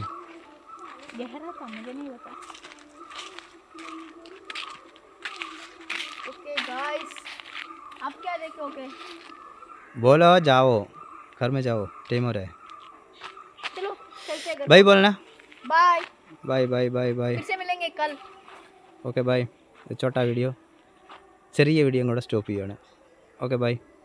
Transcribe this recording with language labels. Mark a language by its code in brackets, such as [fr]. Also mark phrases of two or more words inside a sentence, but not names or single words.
[hi] गहरा था मुझे नहीं पता [en] okay guys [hi] आप क्या देखोगे बोलो जाओ घर में जाओ. टाइम हो रहा है. चलो चलते हैं बाय बोलना. [en] bye bye bye bye bye. [hi] फिर से मिलेंगे कल [en] okay bye. [ml] ചോട്ടാ വീഡിയോ ചെറിയ വീഡിയോ കൂടെ സ്റ്റോപ്പ് ചെയ്യുകയാണ്. [en] okay bye.